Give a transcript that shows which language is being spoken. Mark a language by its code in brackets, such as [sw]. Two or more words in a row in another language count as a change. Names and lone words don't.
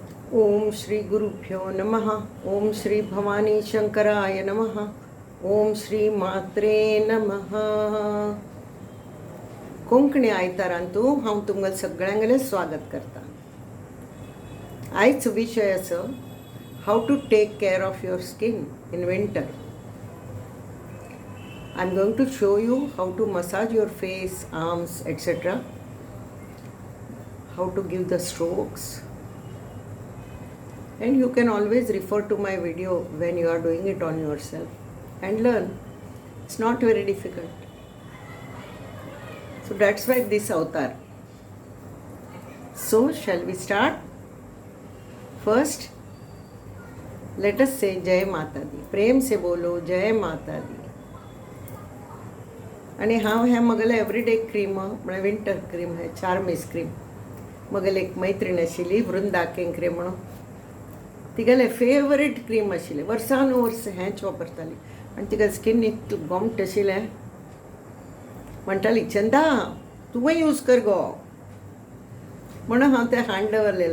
[sa] ओम श्री गुरुभ्यो नमः. ओम श्री भवानी शंकराय नमः. ओम श्री मात्रे नमः. [kok] कोंकणी आयतारांतू हांव तुमगेले सगळ्यांगेले स्वागत करता. आयचो विशय आसा [en] how to take care of your skin in winter. I am going to show you how to massage your face, arms, etc. How to give the strokes. And you can always refer to my video when you are doing it on yourself and learn. It's not very difficult. So that's why this avatar. So shall we start? First, let us say [hi] जय माता दी. प्रेम से बोलो जय माता दी. [kok] आणि हांव हे म्हगेले [en] everyday cream [kok] म्हळ्यार [en] winter cream [kok] है चार्मिस क्रीम. म्हगेली एक मैत्रीण आशिल्ली वृंदा केंकरे म्हणून, तिगेले फेवरेट क्रीम आशिल्लें. वर्सान वर्स हेंच वापरताली आनी तिगेलें स्कीन इतलें गोमट आशिल्लें. म्हणटाली चंदा तुवें यूज कर गो म्हणून हांव तें हाड दवरलेलें.